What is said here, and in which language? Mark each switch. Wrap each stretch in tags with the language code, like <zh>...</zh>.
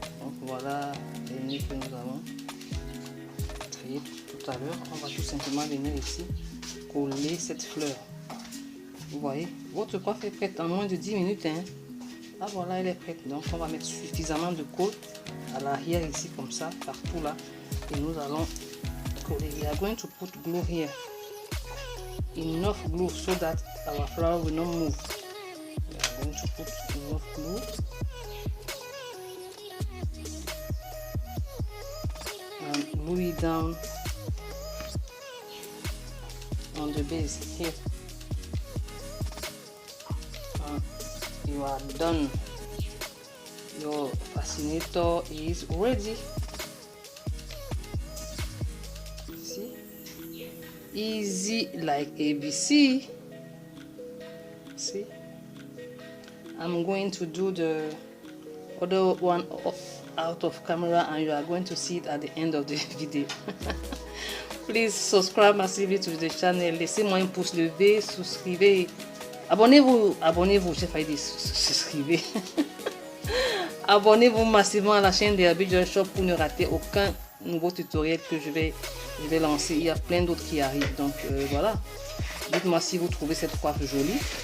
<fr>Donc voilà les nœuds que nous avons créés tout à l'heure. On va tout simplement venir ici coller cette fleur. Vous voyez, votre coiffe est prête en moins de 10 minutes. Hein. Ah voilà, elle est prête. Donc on va mettre suffisamment de colle à l'arrière ici comme ça, partout là. Et nous allons coller.</fr> <en>We are going to put glue here. Enough glue so that our flower will not move. We are going to put enough glue. And glue it down on the base here. You are done. Your fascinator is ready. See? Easy like ABC. See? I'm going to do the other one out of camera and you are going to see it at the end of the video. Please subscribe massively to the channel.</en> <fr>Laissez-moi un pouce levé, souscrivez. Abonnez-vous, j'ai failli dire souscrivez. Abonnez-vous massivement à la chaîne de Abidjan Shop pour ne rater aucun nouveau tutoriel que je vais lancer. Il y a plein d'autres qui arrivent. Donc voilà. Dites-moi si vous trouvez cette coiffe jolie.</fr>